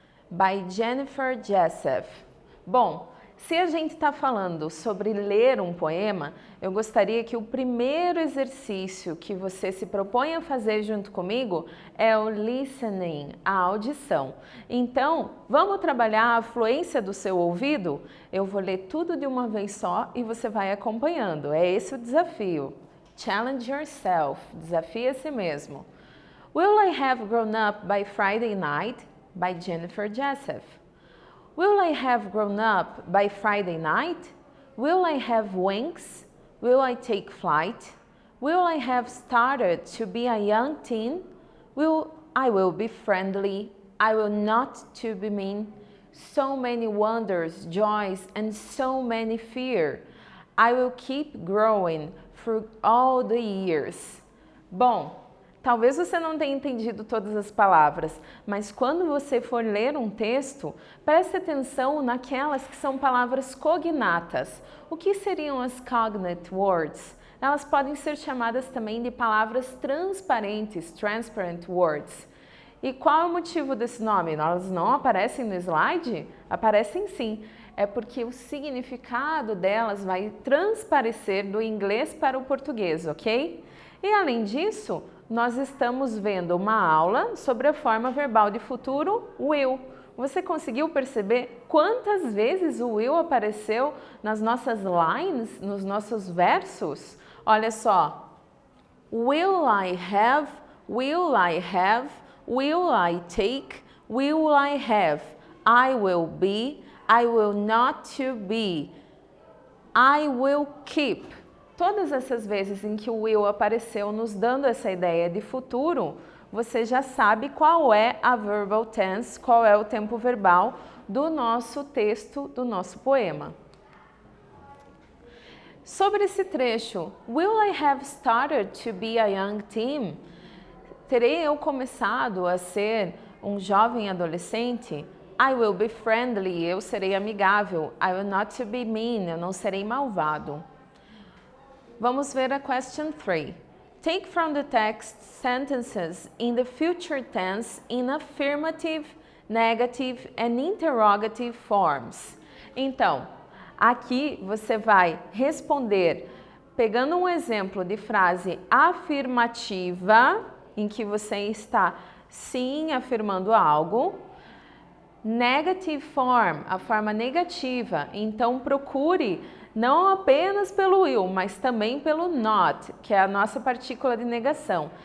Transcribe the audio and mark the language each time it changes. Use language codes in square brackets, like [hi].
[pt] By Jennifer Jessep. Bom, se a gente está falando sobre ler um poema, eu gostaria que o primeiro exercício que você se propõe a fazer junto comigo é o listening, a audição. Então, vamos trabalhar a fluência do seu ouvido? Eu vou ler tudo de uma vez só e você vai acompanhando. É esse o desafio. [en] Challenge yourself, [pt] desafie a si mesmo. [en] Will I Have Grown Up by Friday Night? By Jennifer Jessep. Will I have grown up by Friday night? Will I have wings? Will I take flight? Will I have started to be a young teen? I will be friendly. I will not to be mean. So many wonders, joys, and so many fear. I will keep growing through all the years. [pt] Bom, talvez você não tenha entendido todas as palavras, mas quando você for ler um texto, preste atenção naquelas que são palavras cognatas. O que seriam as cognate words? Elas podem ser chamadas também de palavras transparentes, transparent words. E qual é o motivo desse nome? Elas não aparecem no slide? Aparecem sim. É porque o significado delas vai transparecer do inglês para o português, ok? E além disso, nós estamos vendo uma aula sobre a forma verbal de futuro will. Você conseguiu perceber quantas vezes o will apareceu nas nossas lines, nos nossos versos? Olha só. [en] Will I have, will I have, will I take, will I have, I will be, I will not to be, I will keep. [pt] Todas essas vezes em que o will apareceu nos dando essa ideia de futuro, você já sabe qual é a verbal tense, qual é o tempo verbal do nosso texto, do nosso poema. Sobre esse trecho, [en] Will I have started to be a young teen? [pt] Terei eu começado a ser um jovem adolescente? [en] I will be friendly, [pt] eu serei amigável. [en] I will not to be mean, [pt] eu não serei malvado. Vamos ver a question 3. [en] Take from the text sentences in the future tense in affirmative, negative and interrogative forms. [pt] Então, aqui você vai responder pegando um exemplo de frase afirmativa, em que você está sim afirmando algo. Negative form, a forma negativa. Então, procure não apenas pelo will, mas também pelo not, que é a nossa partícula de negação.